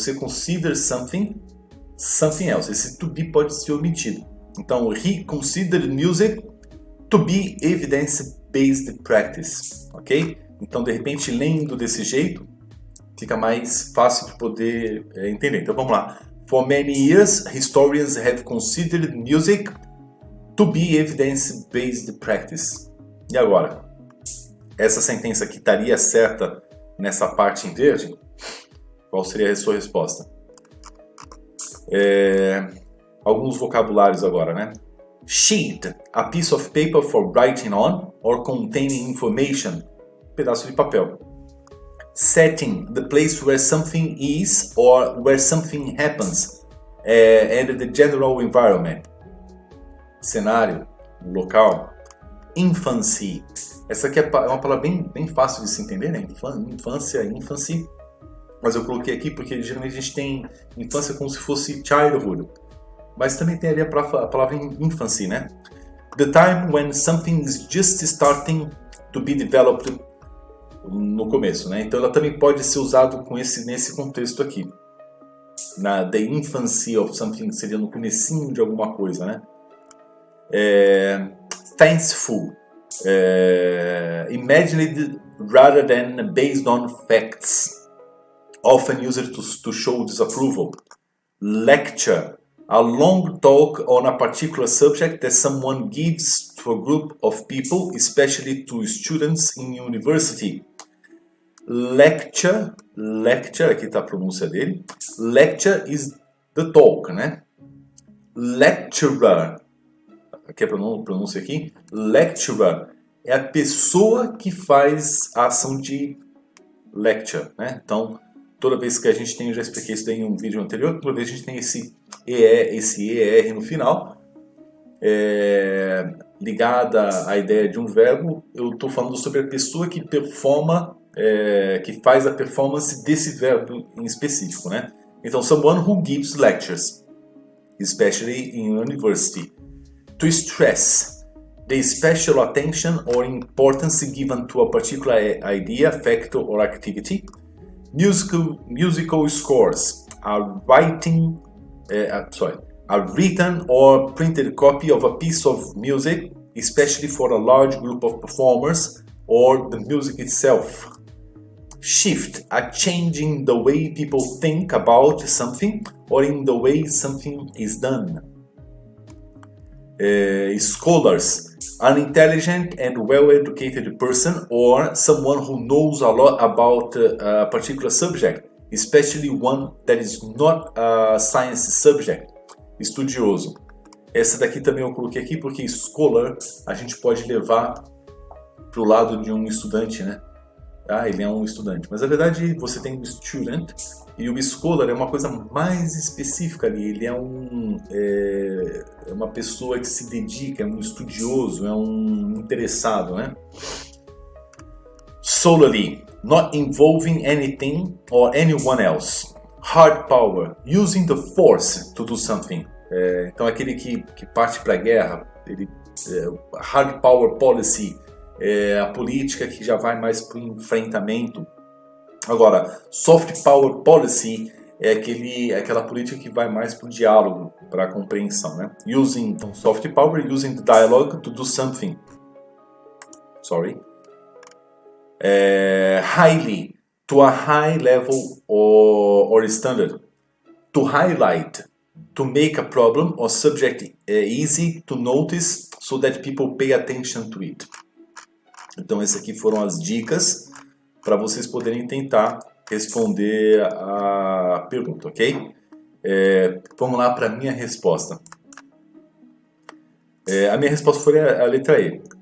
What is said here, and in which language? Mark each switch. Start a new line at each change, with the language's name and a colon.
Portuguese: Você
English: consider something else.
Portuguese: Esse to be pode ser omitido. Então,
English: he considered music to be evidence-based practice, ok?
Portuguese: Então, de repente, lendo desse jeito, fica mais fácil de poder entender. Então, vamos lá.
English: For many years, historians have considered music to be evidence-based practice.
Portuguese: E agora? Essa sentença aqui estaria certa nessa parte em verde? Qual seria a sua resposta? Alguns vocabulários agora, né?
English: Sheet, a piece of paper for writing on or containing information.
Portuguese: Pedaço de papel.
English: Setting, the place where something is or where something happens, and the general environment.
Portuguese: Cenário, local. Infancy, essa aqui é uma palavra bem fácil de se entender, né? Infância, infancy. Mas eu coloquei aqui porque geralmente a gente tem infância como se fosse childhood. Mas também tem ali a palavra infancy, né?
English: The time when something is just starting to be developed,
Portuguese: no começo,
English: né?
Portuguese: Então ela também pode ser usada nesse contexto aqui.
English: The infancy of something
Portuguese: seria no comecinho de alguma coisa, né?
English: Fanciful, imagined rather than based on facts, often used to show disapproval. Lecture, a long talk on a particular subject that someone gives to a group of people, especially to students in university.
Portuguese: Lecture, aqui está a pronúncia dele.
English: Lecture is the talk,
Portuguese: né? Lecturer, aqui é a pronúncia aqui. Lecturer é a pessoa que faz a ação de lecture, né? Então, toda vez que a gente tem, eu já expliquei isso daí em um vídeo anterior, toda vez a gente tem esse ER no final, ligada à ideia de um verbo, eu estou falando sobre a pessoa que performa, que faz a performance desse verbo em específico, né? Então,
English: someone who gives lectures, especially in university. To stress, the special attention or importance given to a particular idea, fact or activity. Musical scores, a written or printed copy of a piece of music, especially for a large group of performers, or the music itself. Shift, a change in the way people think about something or in the way something is done. Scholars, an intelligent and well-educated person or someone who knows a lot about a particular subject, especially one that is not a science subject.
Portuguese: Estudioso. Essa daqui também eu coloquei aqui porque scholar a gente pode levar para o lado de um estudante, né? Ah, ele é um estudante. Mas na verdade você tem o student e o scholar é uma coisa mais específica ali. Ele é uma pessoa que se dedica, é um estudioso, é um interessado, né?
English: Solely, not involving anything or anyone else. Hard power, using the force to do something.
Portuguese: Então aquele que parte para a guerra, hard power policy, a política que já vai mais para o enfrentamento. Agora, soft power policy é aquela política que vai mais para o diálogo, para a compreensão, né?
English: Using soft power, using the dialogue to do something. Highly, to a high level or standard. To highlight, to make a problem or subject easy to notice so that people pay attention to it.
Portuguese: Então, essas aqui foram as dicas para vocês poderem tentar responder a pergunta, ok? Vamos lá para a minha resposta. A minha resposta foi a letra E.